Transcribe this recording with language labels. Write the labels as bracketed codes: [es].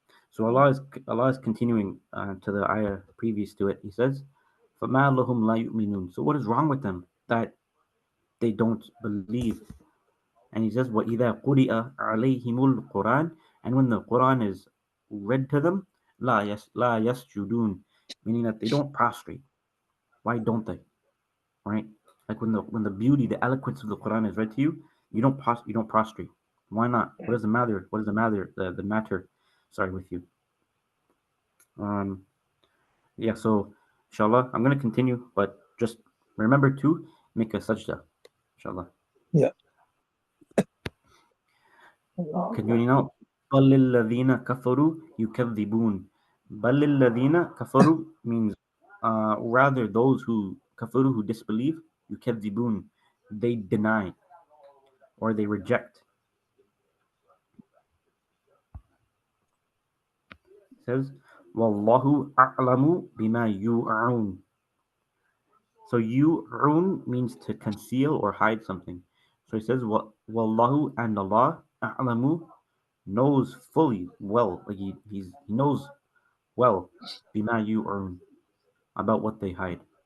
[en] So Allah is continuing to the ayah previous to it. He says, [ar] فَمَا لَهُمْ لَا يُؤْمِنُونَ. [en] So what is wrong with them that they don't believe? And he says, [ar] وَإِذَا قُرِئَ عَلَيْهِمُ الْقُرْآنُ. [en] And when the Quran is read to them, [ar] لَا يَسْجُدُونَ, [en] meaning that they don't prostrate. Why don't they? Right? Like when the beauty, the eloquence of the Quran is read to you, you don't prostrate. Why not? What does the matter? What is the matter? The matter, sorry, with you. Um, yeah. So, inshallah, I'm gonna continue, but just remember to make a sajda, inshallah. Yeah. Continuing now. [ar] بَلِ الَّذِينَ كَفَرُوا يُكَذِّبُونَ. بَلِ الَّذِينَ كَفَرُوا [en] means rather those who kafaru, who disbelieve, يُكَذِّبُونَ, they deny or they reject. It says, [ar] وَاللَّهُ أَعْلَمُ بِمَا يُوعُونَ. [en] So yu'un means to conceal or hide something. So he says, Wallahu, and Allah, a'lamu, knows fully well, like he knows well, bima yu'un, about what they hide.